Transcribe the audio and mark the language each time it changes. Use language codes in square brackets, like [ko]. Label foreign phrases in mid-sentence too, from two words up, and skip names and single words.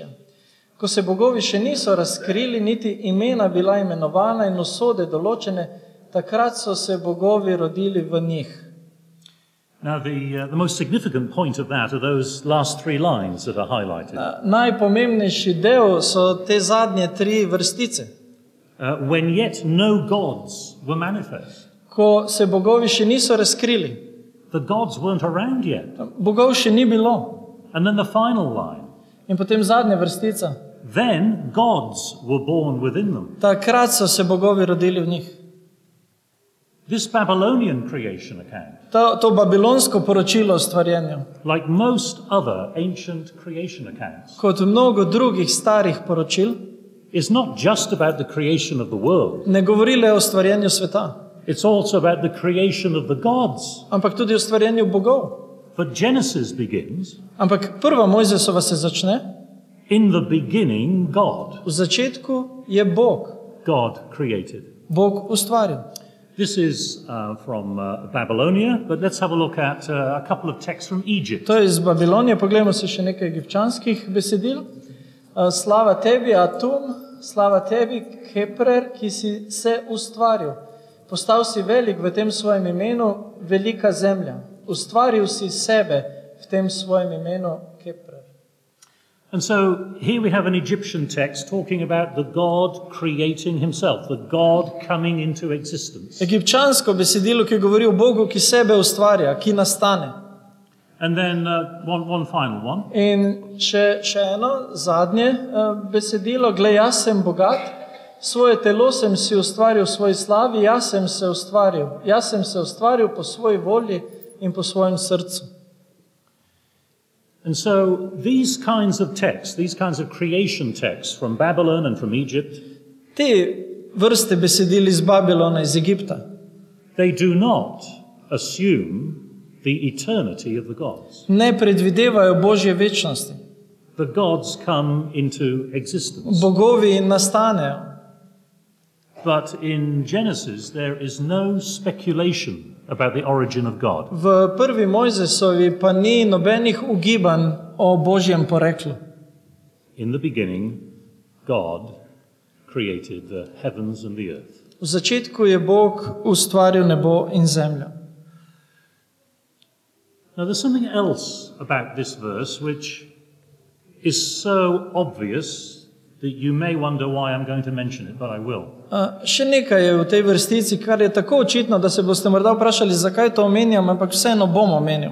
[sl] Ko se bogovi še niso razkrili, niti imena bila imenovana in usode določene, takrat so se bogovi rodili v njih. [en] Now, the most significant point of that are those last three lines that are highlighted. [sl] Najpomembnejši del so te zadnje tri vrstice. [en] When yet no gods were manifest. [sl] Ko se bogovi še niso razkrili, [en] The gods weren't around yet. [sl] bogov še ni bilo. [en] And then the final line. [sl] In potem zadnja vrstica. [en] Then gods were born within them. [sl] Takrat so se bogovi rodili v njih. [en] This Babylonian creation account, [sl] To babilonsko poročilo o stvarjenju, [en] like most other ancient creation accounts, [sl] kot mnogo drugih starih poročil, [en] is not just about the creation of the world. [sl] ne govori le o stvarjenju sveta, [en] It's also about the creation of the gods. [sl] ampak tudi o stvarjenju bogov. [en] But Genesis begins, [sl] Ampak prva Mojzesova se začne, [en] in the beginning, God. [sl] v začetku je Bog. [en] God created. [sl] Bog ustvaril. [en] This is from Babylonia, but let's have a look at a couple of texts from Egypt. [sl] To je iz Babilonije, poglejmo si še nekaj egipčanskih besedil. Slava tebi, Atum, slava tebi, Keprer, ki si se ustvaril. Postal si velik v tem svojem imenu, velika zemlja. Ustvaril si sebe v tem svojem imenu, Keprer. [en] And so here we have an Egyptian text talking about the God creating himself, the God coming into existence. [sl] Egipčansko besedilo, ki govori o Bogu, ki sebe ustvarja, ki nastane. [en] And then one final one. [sl] In še eno, zadnje besedilo, glej, jaz sem bogat, svoje telo sem si ustvaril v svoji slavi, jaz sem se ustvaril po svoji volji, in po svojem srcu. [en] And so these kinds of texts, these kinds of creation texts from Babylon and from Egypt, [sl] Te vrste besedil iz Babilona, iz Egipta, [en] they do not assume the eternity of the gods. [sl] ne predvidevajo Božje večnosti. [en] The gods come into existence. [sl] Bogovi nastanejo. [en] But in Genesis, there is no speculation about the origin of God. [sl] V prvi Mojzesovi pa ni nobenih ugibanj o Božjem poreklu. [en] In the beginning, God created the heavens and the earth. [sl] V začetku je Bog ustvaril nebo in zemljo. [en] Now, there's something else about this verse which is so obvious that you may wonder why I'm going to mention it, but I will. [sl] Še nekaj je v tej vrstici, kar je tako očitno, da se boste morda vprašali, zakaj to omenjam, ampak vseeno bom omenil.